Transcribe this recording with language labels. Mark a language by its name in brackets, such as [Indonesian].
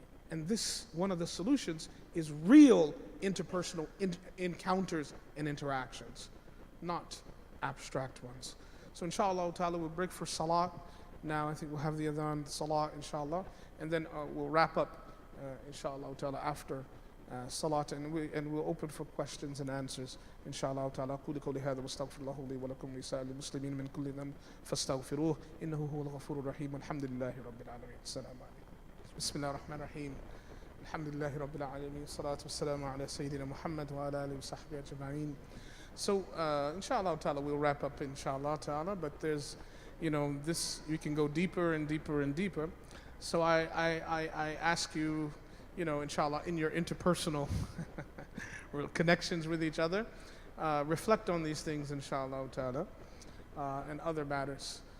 [English] And this, one of the solutions, is real interpersonal encounters and interactions, not abstract ones. So inshallah ta'ala, we'll break for salah. Now I think we'll have the adhan, salah, inshallah, and then we'll wrap up, inshallah ta'ala, after salat, and we'll open for questions and answers. Inshallah ta'ala. [Arabic] قولي قولي هذا واستغفر الله لي ولكم ولسائر المسلمين من كل ذنب فاستغفروه إنه هو الغفور الرحيم والحمد لله رب العالمين. السلام عليكم. بسم الله الرحمن الرحيم. الحمد لله رب العالمين. الصلاة والسلام على سيدنا محمد وعلى آله وصحبه أجمعين. [English] So inshallah ta'ala we'll wrap up inshallah ta'ala, but there's, this, you can go deeper and deeper and deeper. So I ask you, inshallah, in your interpersonal connections with each other, reflect on these things inshallah ta'ala, and other matters.